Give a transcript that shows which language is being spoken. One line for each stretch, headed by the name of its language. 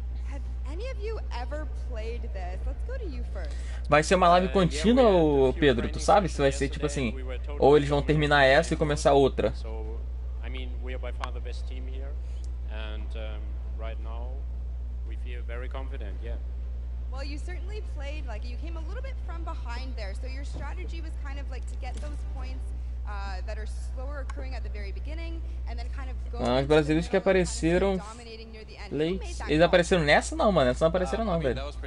English: have any of you ever played this? Let's go to you first.
Portuguese: Vai ser uma live contínua, ou Pedro? Tu sabe se vai ser tipo assim, ou eles vão terminar essa e começar outra?
English: So, I mean, we are by far the best team here, and right now we feel very confident. Yeah. Well, you certainly played, like, you came a little bit from behind there, so your strategy was kind of like to get those points that are slower occurring at the very beginning, and then kind of go
Portuguese: Os brasileiros que apareceram late. Eles apareceram nessa não, mano. Essa não apareceram não, velho.